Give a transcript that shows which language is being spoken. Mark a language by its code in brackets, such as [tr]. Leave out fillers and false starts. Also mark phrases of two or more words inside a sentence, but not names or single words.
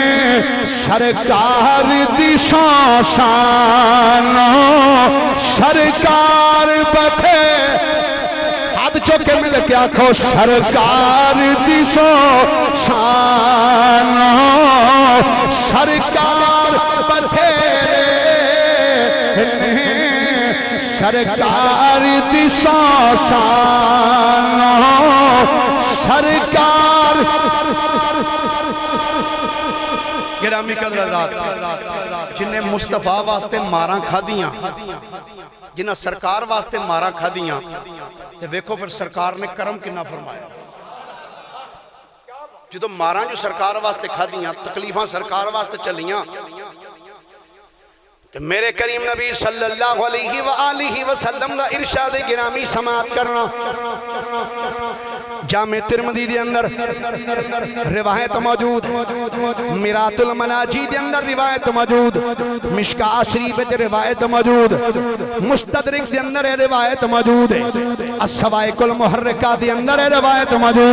[pa] سرکار دی شان سرکار بتھیرے ہاتھ چوک کے مل کے آکھو سرکار دی شان سرکار بتھیرے سرکار دی سو شان سرکار [ur] گرامی قدر حضرات [pa] جنہیں مصطفیٰ واسطے ماراں کھادیاں جنہیں سرکار واسطے ماراں کھادیاں تے ویکھو پھر سرکار نے کرم کنا فرمایا جو ماراں جو سرکار واسطے کھادیاں تکلیفاں سرکار واسطے چلیاں [ur] تو میرے کریم نبی [ar] صلی اللہ علیہ وآلہ وسلم [ur] کا ارشاد گرامی سماعت کرنا [pa] جامع ترمذی دے اندر روایت موجود میرات المناجی دے اندر روایت موجود مشکاہ شریف دے روایت موجود مستدرک دے اندر روایت موجود السوائق المحرکہ دے اندر روایت موجود